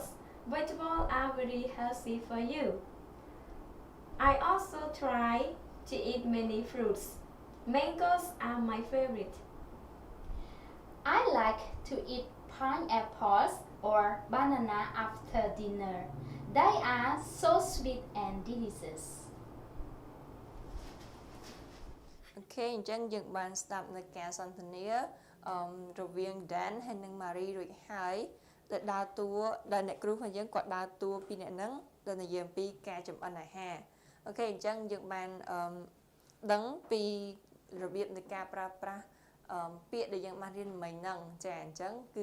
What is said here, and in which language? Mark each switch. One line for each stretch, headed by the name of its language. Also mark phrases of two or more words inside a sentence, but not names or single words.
English: Vegetables are very healthy for you. I also try to eat many fruits. Mangoes are my favorite. I like to eat pineapples or banana after dinner. They are so sweet and delicious.
Khmer: អូខេអញ្ចឹងយើងបានស្ដាប់នៅការសន្ទនារវាង Dan ហើយនិង Marie រួចហើយដែលដើរតួដែលអ្នកគ្រូរបស់យើងគាត់ដើរតួពីអ្នកហ្នឹងដែលនិយាយអំពីការចម្អិនអាហារអូខេអញ្ចឹងយើងបានដឹងពីរបៀបនៃការប្រើប្រាស់ពាក្យដែលយើងបានរៀនមិញហ្នឹងចាអញ្ចឹងគឺ